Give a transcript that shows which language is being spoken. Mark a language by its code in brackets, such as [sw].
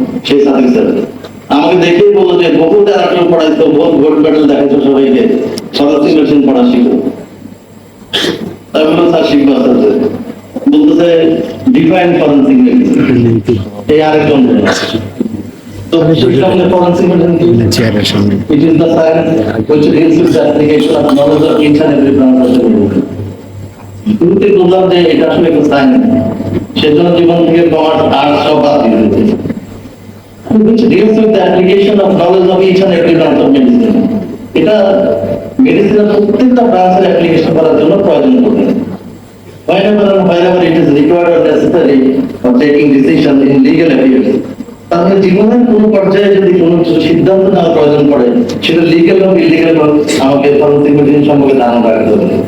[bn] সেই সাদিক স্যার আমাকে দেখেই বললো যে বহু যারা কেউ পড়াইতো, বহুত গোল্ড মেডেল দেখাইতো সবাইকে, সরস্বতী মেশিন পড়া শিখো। তাই বললো স্যার শিখবো আস্তে আস্তে। বলতেছে ডিফাইন ফরেনসিক মেডিসিন, এই আরেকজন তো সামনে ফরেনসিক মেডিসিন চেয়ারের সামনে [en] it is the science which deals with the application of knowledge of each and every branch of the world. [bn] শুরুতে বললাম যে এটা আসলে একটা সায়েন্স, সেজন্য জীবন থেকে কমার্স আর্টস সব বাদ দিয়ে দিয়েছে। [en] which deals with the application of knowledge of each and every branch of medicine. [bn] এটা মেডিসিনের প্রত্যেকটা ব্রাঞ্চের অ্যাপ্লিকেশন করার জন্য প্রয়োজন পড়ে। [en] Whenever it is required or necessary for taking decision in legal affairs. [bn] তাহলে জীবনের কোনো পর্যায়ে যদি কোনো সিদ্ধান্ত নেওয়ার প্রয়োজন পড়ে, সেটা লিগ্যাল হোক ইলিগ্যাল হোক, আমাকে ফরেনসিক মেডিসিন সম্পর্কে ধারণা রাখতে হবে।